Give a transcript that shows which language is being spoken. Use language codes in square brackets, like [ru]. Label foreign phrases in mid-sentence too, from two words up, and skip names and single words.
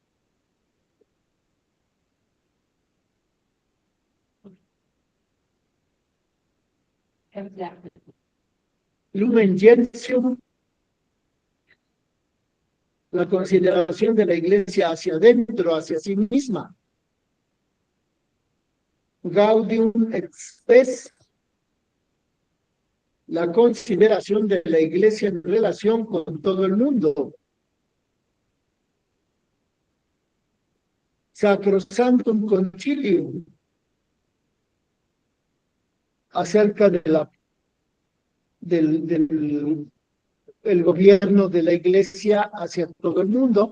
[es] Lumen Gentium, la consideración de la Iglesia hacia adentro, hacia sí misma. Gaudium et Spes, la consideración de la Iglesia en relación con todo el mundo. Sacrosanctum Concilium, acerca de del gobierno de la Iglesia hacia todo el mundo.